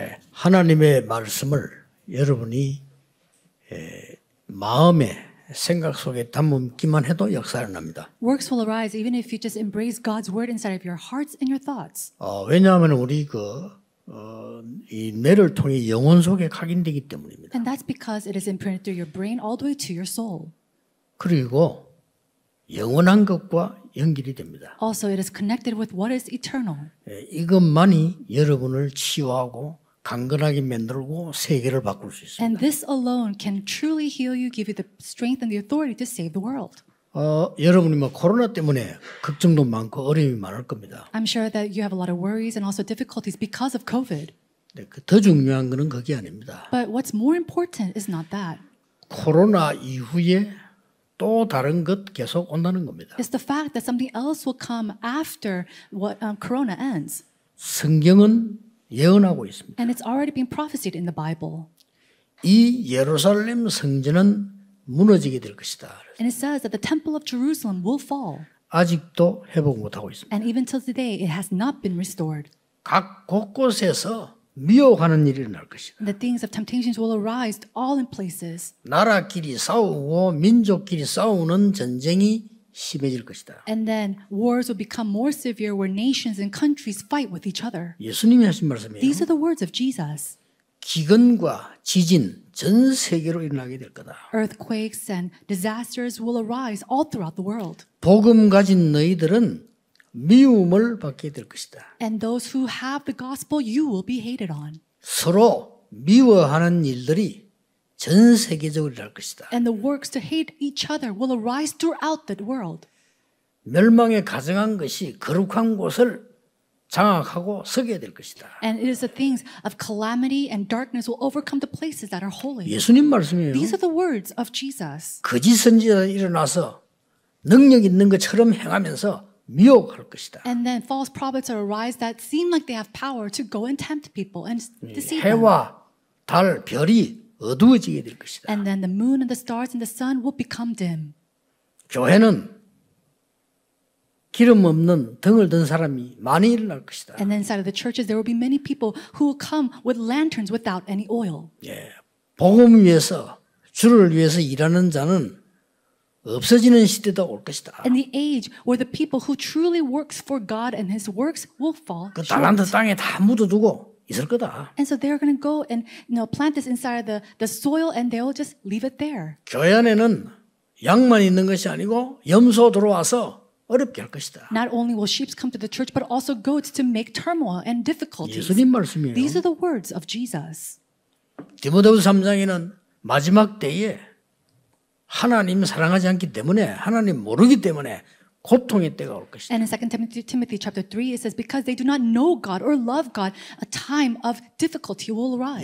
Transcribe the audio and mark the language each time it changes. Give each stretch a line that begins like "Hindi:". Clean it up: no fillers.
Korean: 하나님의 말씀을 여러분이 마음에 생각 속에 담기만 해도 역사가 납니다.
English: Works will arise even if you just embrace God's word inside of your hearts and your thoughts.
Korean: 왜냐하면 우리 이 뇌를 통해 영혼 속에 각인되기 때문입니다.
English: And that's because it is imprinted through your brain all the way to your soul.
Korean: 그리고 영원한 것과 연결이 됩니다.
English: Also, it is connected with what is eternal.
Korean: 이것만이 여러분을 치유하고 강건하게 만들고 세계를 바꿀 수 있습니다.
English: And this alone can truly heal you, give you the strength and the authority to save the world.
Korean: 여러분이 코로나 때문에 걱정도 많고 어려움이 많을 겁니다.
English: I'm sure that you have a lot of worries and also difficulties because of COVID.
Korean: 더 중요한 것은 그게 아닙니다.
English: But what's more important is not that.
Korean: 코로나 이후에 또 다른 것 계속 온다는 겁니다.
English: It's the fact that something else will come after what Corona ends.
Korean: 성경은 예언하고 있습니다.
English: And it's already been prophesied in the Bible.
Korean: 이 예루살렘 성전은 무너지게 될 것이다.
English: And it says that the temple of Jerusalem will fall.
Korean: 아직도 회복 못하고 있습니다.
English: And even till today, it has not been restored.
Korean: 각 곳곳에서 미혹하는 일이 일어날 것이다.
English: And the things of temptations will arise all in places.
Korean: 나라끼리 싸우고 민족끼리 싸우는 전쟁이 심해질 것이다.
English: And then wars will become more severe where nations and countries fight with each other.
Korean: 예수님이 하신 말씀이에요.
English: These are the words of Jesus.
Korean: 기근과 지진 전 세계로 일어나게 될 거다.
English: Earthquakes and disasters will arise all throughout the world.
Korean: 복음 가진 너희들은 미움을 받게 될 것이다.
English: And those who have the gospel, you will be hated on.
Korean: 서로 미워하는 일들이 전 세계적으로 일어날 것이다.
English: And the works to hate each other will arise throughout the world.
Korean: 멸망에 가증한 것이 거룩한 곳을 장악하고 서게 될 것이다.
English: And it is the things of calamity and darkness will overcome the places that are holy.
Korean: 예수님 말씀이에요.
English: These are the words of Jesus.
Korean: 거짓 선지자가 일어나서 능력 있는 것처럼 행하면서 미혹할 것이다.
English: And then false prophets will arise that seem like they have power to go and tempt people and deceive them.
Korean: 해와 달, 별이 어두워지게 될 것이다.
English: And then the moon and the stars and the sun will become dim.
Korean: 교회는 기름 없는 등을 든 사람이 많이 일어날 것이다.
English: And then inside of the churches there will be many people who will come with lanterns without any oil.
Korean: 복음을 위해서 주를 위해서 일하는 자는 없어지는 시대가 올 것이다.
English: And the age where the people who truly works for God and His works will fall
Korean: 그 달란트
English: short.
Korean: 땅에 다 묻어두고 있을 거다.
English: And so they're going to go and plant this inside of the soil and they'll just leave it there.
Korean: 교회 안에는 양만 있는 것이 아니고 염소 들어와서 어렵게 할 것이다.
English: Not only will sheep come to the church, but also goats to make turmoil and difficulties.
Korean: 예수님 말씀이에요.
English: These are the words of Jesus.
Korean: 디모데후서 3장에는 마지막 때에 하나님 사랑하지 않기 때문에 하나님 모르기 때문에 고통의 때가 올 것이다.
English: And in 2 Timothy chapter 3, it says, because they do not know God or love God, a time of difficulty will arise.